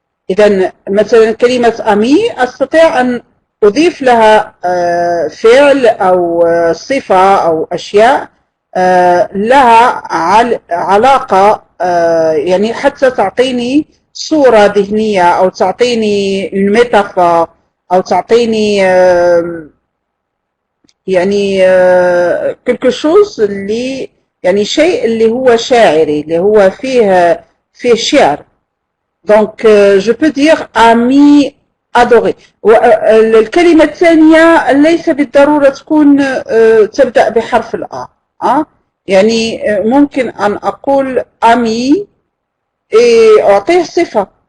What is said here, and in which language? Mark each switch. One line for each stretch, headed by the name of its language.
Arabic: إذا مثلا كلمة أمي أستطيع أن أضيف لها فعل أو صفة أو أشياء لها علاقة، يعني حتى تعطيني صورة ذهنية أو تعطيني الميتافور أو تعطيني يعني
French: quelque chose
Arabic: اللي يعني شيء اللي هو شاعري، اللي هو فيه شعر.
French: Donc je peux dire ami adoré.
Arabic: الكلمة الثانية ليس بالضرورة تكون تبدأ بحرف الآ. يعني ممكن أن أقول ami أعطيه صفة.